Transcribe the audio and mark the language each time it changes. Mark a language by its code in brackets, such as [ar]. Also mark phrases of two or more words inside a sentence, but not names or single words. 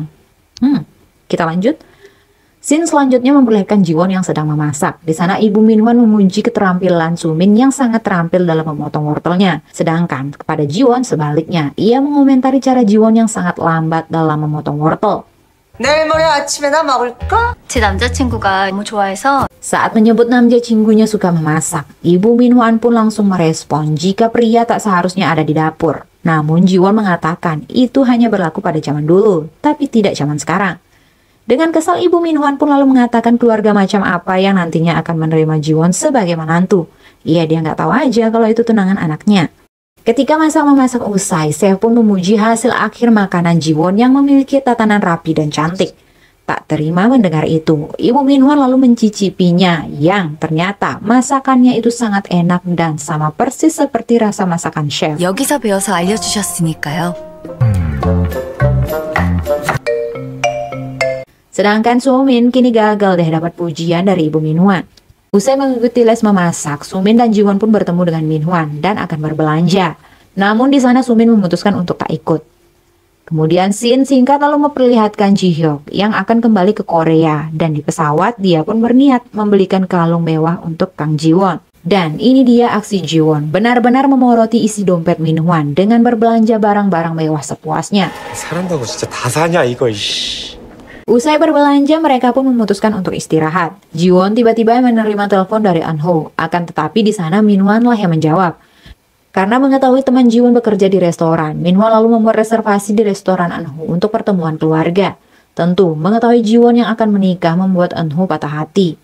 [id] Kita lanjut. Scene selanjutnya memperlihatkan Jiwon yang sedang memasak. Di sana Ibu Minhwan memuji keterampilan Sumin yang sangat terampil dalam memotong wortelnya. Sedangkan kepada Jiwon sebaliknya, ia mengomentari cara Jiwon yang sangat lambat dalam memotong wortel. [ko] 내일 모레 아침에나 먹을까? 제 남자친구가 너무 좋아해서. [id] Saat menyebut [ko] 남자 친구 [id] suka memasak, Ibu Minhwan pun langsung merespon jika pria tak seharusnya ada di dapur. Namun Jiwon mengatakan itu hanya berlaku pada zaman dulu, tapi tidak zaman sekarang. Dengan kesal Ibu Minhwan pun lalu mengatakan keluarga macam apa yang nantinya akan menerima Jiwon sebagai menantu. Dia nggak tahu aja kalau itu tunangan anaknya. Ketika masak-memasak usai, chef pun memuji hasil akhir makanan Jiwon yang memiliki tatanan rapi dan cantik. Tak terima mendengar itu, Ibu Minhwan lalu mencicipinya yang ternyata masakannya itu sangat enak dan sama persis seperti rasa masakan chef. [ko] 여기서 배워서 알려주셨으니까요. [id] Sedangkan Sumin kini gagal deh dapat pujian dari Ibu Minhwan. Usai mengikuti les memasak, Sumin dan Jiwon pun bertemu dengan Minhwan dan akan berbelanja. Namun di sana Sumin memutuskan untuk tak ikut. Kemudian scene singkat lalu memperlihatkan Jihyuk yang akan kembali ke Korea, dan di pesawat dia pun berniat membelikan kalung mewah untuk Kang Jiwon. Dan ini dia aksi Jiwon, benar-benar memoroti isi dompet Minhwan dengan berbelanja barang-barang mewah sepuasnya. [ko] 사람다고 진짜 다 사냐 이거 이씨. [id] Usai berbelanja, mereka pun memutuskan untuk istirahat. Jiwon tiba-tiba menerima telepon dari Anho, akan tetapi di sana Minhwan lah yang menjawab. Karena mengetahui teman Jiwon bekerja di restoran, Minhwan lalu membuat reservasi di restoran Anho untuk pertemuan keluarga. Tentu, mengetahui Jiwon yang akan menikah membuat Anho patah hati.